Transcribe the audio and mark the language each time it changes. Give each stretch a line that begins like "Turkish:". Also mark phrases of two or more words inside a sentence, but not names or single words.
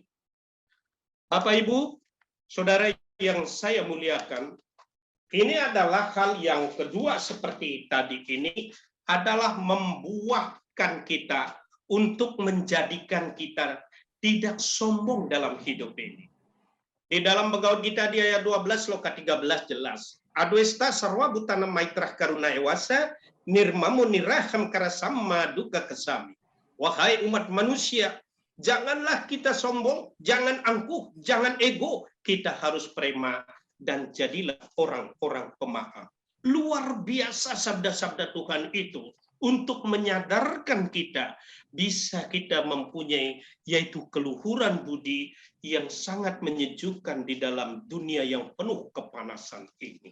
Indonesian: Bapak Ibu, Saudara yang saya muliakan, ini adalah hal yang kedua seperti tadi ini adalah membuahkan kita untuk menjadikan kita tidak sombong dalam hidup ini. Di dalam Bhagavad Gita di ayat 12 loka 13 jelas.
Sanskrit: Adwesta sarwa butana maitrah karuna ewasa nirmamo niraham karasama duka kesami.
Indonesian: Wahai umat manusia, janganlah kita sombong, jangan angkuh, jangan ego. Kita harus prema dan jadilah orang-orang pemaaf. Luar biasa sabda-sabda Tuhan itu untuk menyadarkan kita bisa kita mempunyai yaitu keluhuran budi yang sangat menyejukkan di dalam dunia yang penuh kepanasan ini.